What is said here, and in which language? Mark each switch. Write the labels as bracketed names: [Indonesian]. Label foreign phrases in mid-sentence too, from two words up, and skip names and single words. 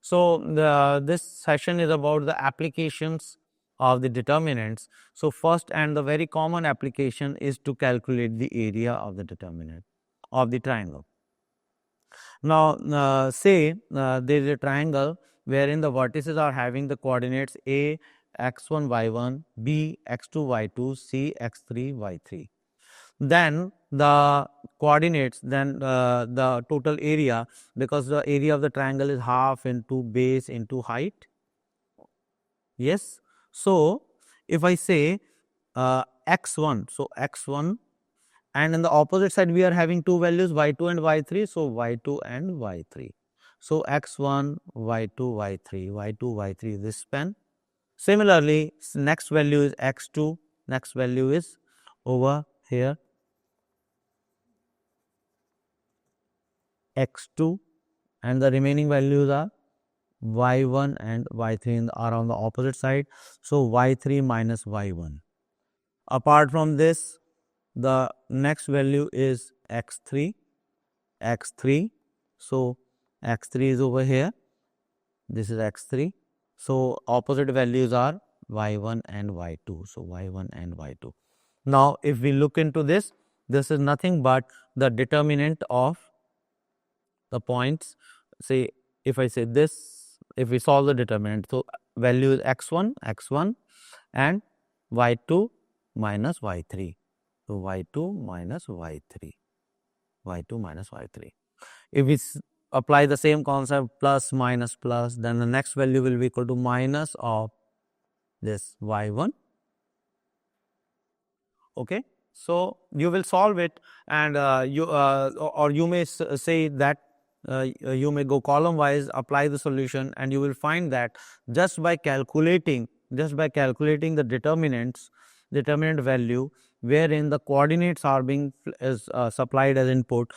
[English] So this session is about the applications of the determinants. So first and the very common application is to calculate the area of the determinant of the triangle. Now say there is a triangle wherein the vertices are having the coordinates a x1 y1, b x2 y2, c x3 y3. Then the coordinates, then the total area, because the area of the triangle is half into base into height. Yes. So if I say x1, so x1, and in the opposite side we are having two values y2 and y3, so y2 and y3. So x1, y2, y3, y2, y3 this span. Similarly, next value is x2, next value is over here x2, and the remaining values are y1 and y3 are on the opposite side. So y3 minus y1. Apart from this, the next value is x3, x3. So x3 is over here. This is x3. So opposite values are y1 and y2. So y1 and y2. Now if we look into this, this is nothing but the determinant of the points. Say if I say this, if we solve the determinant, so value is x1 and y2 minus y3. So y2 minus y3, y2 minus y3. If we apply the same concept plus minus plus, then the next value will be equal to minus of this y1. Okay. So you will solve it, and or you may say that you may go column wise, apply the solution, and you will find that just by calculating the determinant value, wherein the coordinates are being supplied as input.